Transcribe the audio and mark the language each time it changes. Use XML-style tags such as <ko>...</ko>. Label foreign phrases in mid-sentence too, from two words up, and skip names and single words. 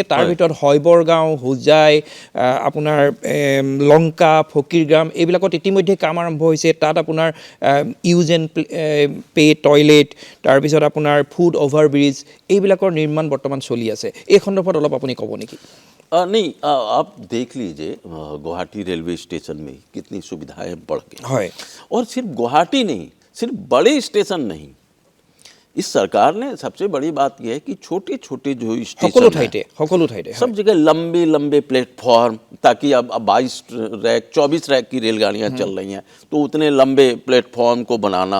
<as>তাৰ ভিতৰত হয়বৰগাঁও, হোজাই, আপোনাৰ লংকা, ফকীৰগাম এইবিলাকত ইতিমধ্যে কাম আৰম্ভ হৈছে। তাত আপোনাৰ</as> <en>use and pay toilet,</en> <as>তাৰপিছত আপোনাৰ</as> <en>foot over bridge</en> <as>এইবিলাকৰ নিৰ্মাণ বৰ্তমান চলি আছে। এই সন্দৰ্ভত অলপ আপুনি ক'ব নেকি?</as> <hi>नहीं, आप देख लीजिए गुवाहाटी रेलवे स्टेशन में कितनी सुविधाएं बढ़ गई, और सिर्फ गुवाहाटी नहीं, सिर्फ बड़े स्टेशन नहीं, इस सरकार ने सबसे बड़ी बात यह है कि छोटे छोटे जो स्टेशन हैं सब जगह लंबे लंबे प्लेटफॉर्म, ताकि अब 22 रैक 24 रैक की रेलगाड़ियां चल रही हैं, तो उतने लंबे प्लेटफॉर्म को बनाना।</hi>